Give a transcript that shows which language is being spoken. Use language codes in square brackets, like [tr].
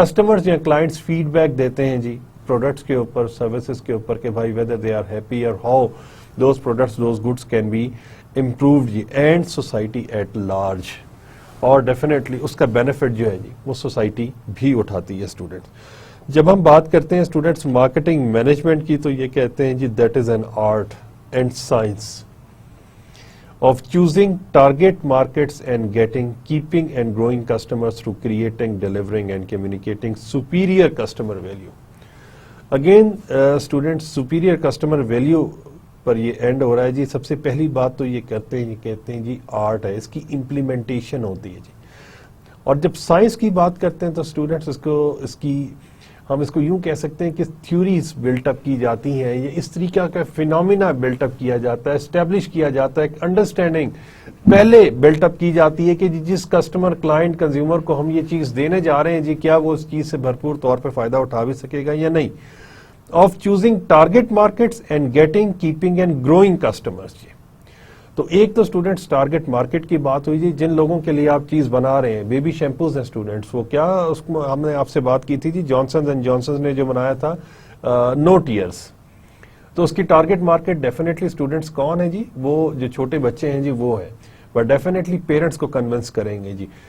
[ur] Customers یا clients feed back دیتے ہیں جی پروڈکٹس کے اوپر, سروسز کے اوپر کہ بھائی [en] whether they are happy اور how those products, those goods can be improved [ur] جی, [en] and society at large. [ur] اور definitely اس کا benefit جو ہے جی وہ سوسائٹی بھی اٹھاتی ہے اسٹوڈنٹس. جب ہم بات کرتے ہیں اسٹوڈنٹس مارکیٹنگ مینجمنٹ کی تو یہ کہتے ہیں جی [en] that is an art and science of choosing target markets and getting, keeping and growing customers through creating, delivering and communicating superior customer value. Again students, superior customer value [ur] پر یہ and ہو رہا ہے جی. سب سے پہلی بات تو یہ کہتے ہیں جی آرٹ ہے, اس کی امپلیمنٹیشن ہوتی ہے جی. اور جب سائنس کی بات کرتے ہیں تو اسٹوڈنٹس ہم اس کو یوں کہہ سکتے ہیں کہ تھیوریز بلٹ اپ کی جاتی ہیں, یہ اس طریقہ کا فینومینا بلٹ اپ کیا جاتا ہے, اسٹیبلش کیا جاتا ہے, ایک انڈرسٹینڈنگ پہلے بلٹ اپ کی جاتی ہے کہ جس کسٹمر, کلائنٹ, کنزیومر کو ہم یہ چیز دینے جا رہے ہیں جی, کیا وہ اس چیز سے بھرپور طور پہ فائدہ اٹھا بھی سکے گا یا نہیں. [en] of choosing target markets and getting, keeping and growing customers جی. [ur] تو ایک تو اسٹوڈنٹس ٹارگٹ مارکیٹ کی بات ہوئی جی, جن لوگوں کے لیے آپ چیز بنا رہے ہیں. بیبی شیمپوز ہیں اسٹوڈنٹس, وہ کیا اس کو ہم نے آپ سے بات کی تھی جی, جانسنز اینڈ جانسنز نے جو بنایا تھا نو ٹیئرز, تو اس کی ٹارگٹ مارکیٹ ڈیفینیٹلی اسٹوڈنٹس کون ہے جی, وہ جو چھوٹے بچے ہیں جی وہ ہے, بٹ ڈیفینیٹلی پیرنٹس کو کنونس کریں گے جی.